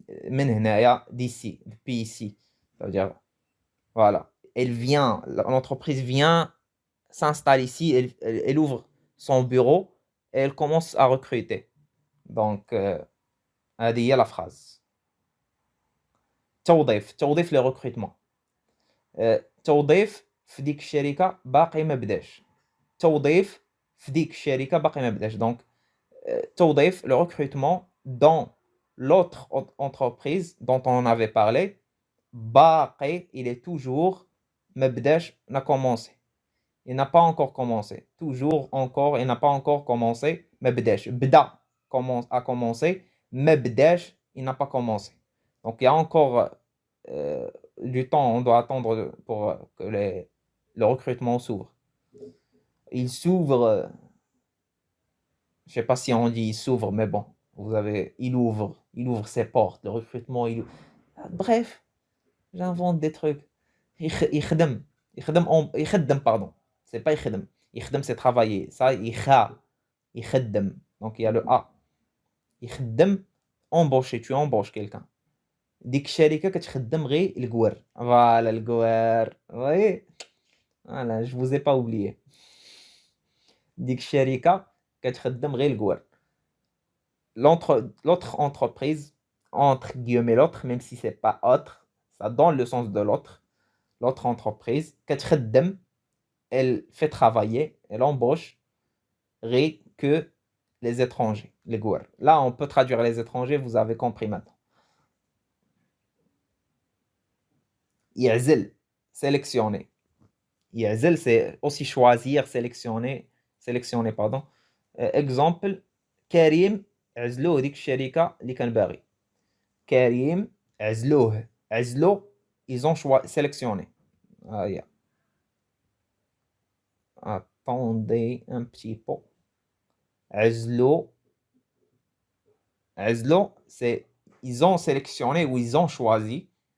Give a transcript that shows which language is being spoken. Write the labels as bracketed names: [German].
[Arabic] Men hna, [French] d'ici, depuis ici. Ça veut dire, voilà. L'entreprise vient s'installe ici, elle ouvre son bureau et elle commence à recruter. Donc, [Arabic] هذه هي [French] la phrase. [Arabic] توظيف [French] le recrutement. [Arabic] توظيف في ديك الشركة باقي ما بداش. توظيف في ديك الشركة باقي ما بداش. [French] Donc, [Arabic] توظيف [French] le recrutement dans l'autre entreprise dont on avait parlé. [Arabic] باقي, [French] il est toujours [Arabic] ما بداش, [French] n'a commencé. Il n'a pas encore commencé. Toujours, encore, il n'a pas encore commencé. [Arabic] ما بداش. بدا [French] a commencé. [Arabic] ما بداش, [French] il n'a pas commencé. Donc, il y a encore du temps. On doit attendre pour que le recrutement s'ouvre. Il s'ouvre. Je ne sais pas si on dit il s'ouvre, mais bon. Il ouvre ses portes. Le recrutement, bref, j'invente des trucs. [Arabic] يخدم, [French] pardon. C'est pas يخدم. يخدم, c'est travailler. Ça, [Arabic] يخدم. [French] Donc, il y a le A. [Arabic] يخدم, [French] embaucher. Tu embauches quelqu'un. [Arabic] ديك الشركة كتخدم غير الجوار. [French] Voilà, [Arabic] الجوار. [French] Oui. Voilà, je vous ai pas oublié. [Arabic] ديك الشركة كتخدم غير الجوار. [French] L'autre entreprise, entre guillemets l'autre, même si c'est pas autre, ça donne le sens de l'autre. L'autre entreprise, [Arabic] كتخدم, [French] elle fait travailler, elle embauche [Arabic] غير [French] que les étrangers, les gouars. Là, on peut traduire les étrangers, vous avez compris maintenant. [Arabic] يعزل, [French] sélectionner. يعزل, c'est aussi choisir, sélectionner, pardon. Exemple, [Arabic] كريم عزلوه ديك الشركة اللي كان باغي. كريم عزلو, [French] ils ont sélectionné. Ah, yeah. Attendez un petit peu. [Arabic] عزلو, [French] c'est ils ont sélectionné ou ils ont choisi.